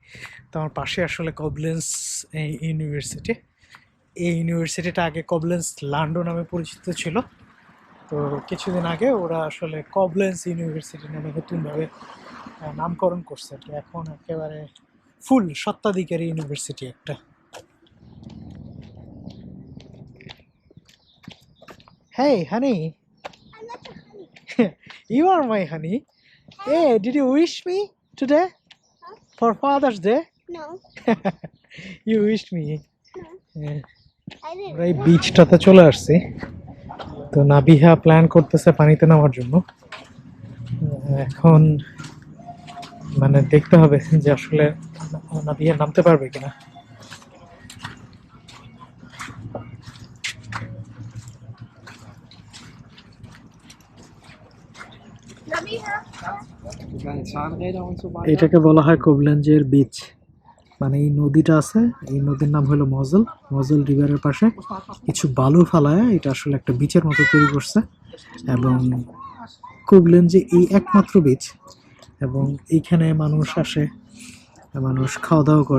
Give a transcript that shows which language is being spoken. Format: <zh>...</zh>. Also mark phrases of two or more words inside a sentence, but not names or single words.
<bn>তো আমার পাশে আসলে কবলেন্স ইউনিভার্সিটি। এই ইউনিভার্সিটিটা আগে কবলেন্স লান্ডো নামে পরিচিত ছিল, তো কিছুদিন আগে ওরা আসলে কবলেন্স ইউনিভার্সিটি নামে নতুনভাবে নামকরণ করছে আর কি। এখন একেবারে ফুল সত্ত্বাধিকারী ইউনিভার্সিটি একটা।</bn> <en>Hey, honey. I'm not your honey. You are my honey. Hey, did you wish me today Huh? for Father's Day? No, You wished me. no, I didn't.</en> <bn>আমরা এই বিচটাতে চলে আসছি, তো নাবিহা প্ল্যান করতেছে পানিতে নামার জন্য। এখন মানে দেখতে হবে যে আসলে নাবিহা নামতে পারবে কিনা।</bn> <de>Kleine Zahnräder und so weiter.</de> <bn>এটাকে বলা হয় কোবলেঞ্জের বিচ, মানে এই নদীটা আছে, এই নদীর নাম হলো মজল। মজল রিভারের পাশে কিছু বালু ফালায় এটা আসলে একটা বিচের মতো তৈরি করছে, এবং কোবলেঞ্জে এই একমাত্র বিচ, এবং এইখানে মানুষ আসে, মানুষ খাওয়া দাওয়া করে।</bn>